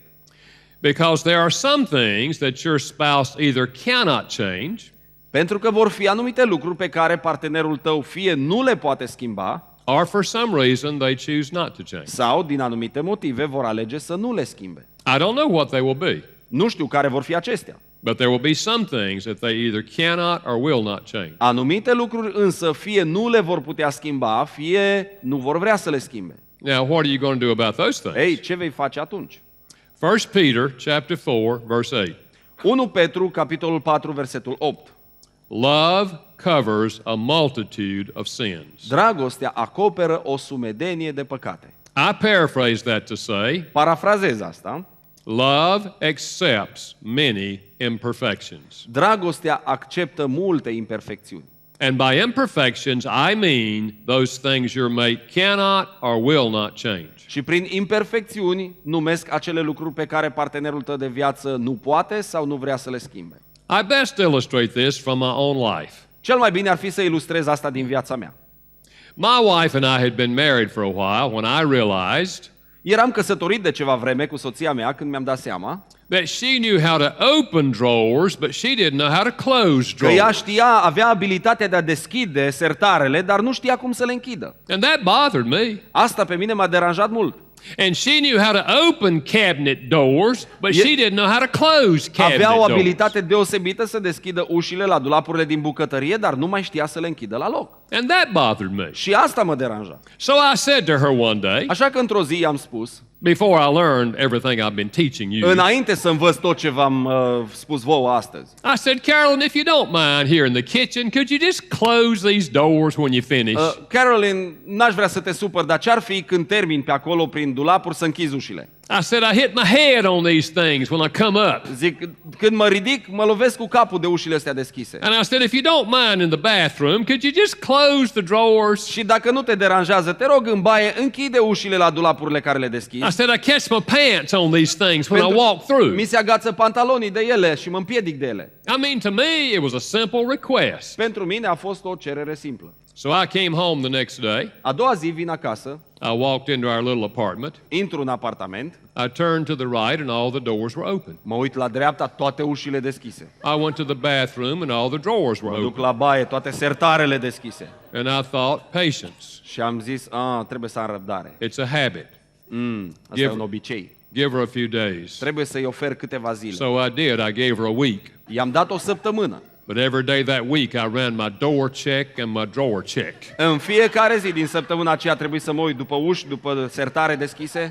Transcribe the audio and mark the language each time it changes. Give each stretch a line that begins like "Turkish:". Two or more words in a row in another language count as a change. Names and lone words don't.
English: Because there are some things that your spouse either cannot change,
Romanian: Pentru că vor fi anumite lucruri pe care partenerul tău fie nu le poate schimba,
English: or for some reason they choose not to change.
Romanian: sau din anumite motive vor alege să nu le schimbe.
English: I don't know what they will be,
Romanian: Nu știu care vor fi acestea.
English: but there will be some things that they either cannot or will not change.
Romanian: Anumite lucruri însă fie nu le vor putea schimba, fie nu vor vrea să le schimbe.
English: Now, what are you going to do about those things?
Romanian: Ei, ce vei face atunci?
English: 1 Peter chapter 4, verse 8.
Romanian: 1 Petru, capitolul 4, versetul 8.
English: Love covers a multitude of sins.
Romanian: Dragostea acoperă o sumedenie de păcate.
English: I paraphrase that to say,
Romanian: Parafrazez asta.
English: love accepts many imperfections.
Romanian: Dragostea acceptă multe imperfecțiuni.
English: And by imperfections, I mean those things your mate cannot or will not change.
Romanian: Și prin imperfecțiuni numesc acele lucruri pe care partenerul tău de viață nu poate sau nu vrea să le schimbe.
English: I best illustrate this from my own life.
Romanian: Cel mai bine ar fi să ilustrez asta din viața mea.
English: My wife and I had been married for a while when I realized
Romanian: Eram căsătorit de ceva vreme cu soția mea când mi-am dat seama
English: that she knew how to open drawers, but she didn't know how to close
Romanian: că ea
English: drawers.
Romanian: avea abilitatea de a deschide sertarele, dar nu știa cum să le închidă.
English: And that bothered me.
Romanian: Asta pe mine m-a deranjat mult.
English: And she knew how to open cabinet doors, but she didn't know how to close cabinet
Romanian: Avea o
English: doors.
Romanian: abilitate deosebită să deschidă ușile la dulapurile din bucătărie, dar nu mai știa să le închidă la loc.
English: And that bothered me.
Romanian: Și asta mă deranja.
English: So I said to her one day,
Romanian: Așa că într-o zi i-am spus,
English: before I learned everything I've been teaching you,
Romanian: înainte să învăț tot ce v-am spus vouă astăzi,
English: I said, Carolyn, if you don't mind here in the kitchen, could you just close these doors when you finish?
Romanian: Caroline, n-aș vrea să te supăr, dar ce-ar fi când termin pe acolo prin dulapuri să închizi ușile?
English: I said, I hit my head on these things when I come up.
Romanian: Zic, când mă ridic, mă lovesc cu capul de ușile astea deschise.
English: And I said, if you don't mind in the bathroom, could you just close the drawers?
Romanian: Și dacă nu te deranjează, te rog în baie, închide ușile la dulapurile care le deschizi.
English: I said, I catch my pants on these things when I walk through.
Romanian: Mi se agață pantalonii de ele și mă împiedic de ele.
English: I mean, to me, it was a simple request.
Romanian: Pentru mine a fost o cerere simplă.
English: So I came home the next day.
Romanian: A doua zi vin acasă,
English: I walked into our little apartment.
Romanian: intru în apartament,
English: I turned to the right and all the doors were open.
Romanian: mă uit la dreapta, toate ușile deschise.
English: I went to the bathroom and all the drawers were
Romanian: Mă duc
English: open.
Romanian: la baie, toate sertarele deschise.
English: And I thought, patience.
Romanian: Și am zis, trebuie să am răbdare.
English: It's a habit.
Romanian: Asta e un obicei.
English: Give her a few days.
Romanian: Trebuie să-i ofer câteva zile.
English: So I did. I gave her a week.
Romanian: I-am dat o săptămână.
English: But every day that week I ran my door check and my drawer check.
Romanian: În fiecare zi din săptămâna aceea trebuie să mă uit după uși, după sertare deschise.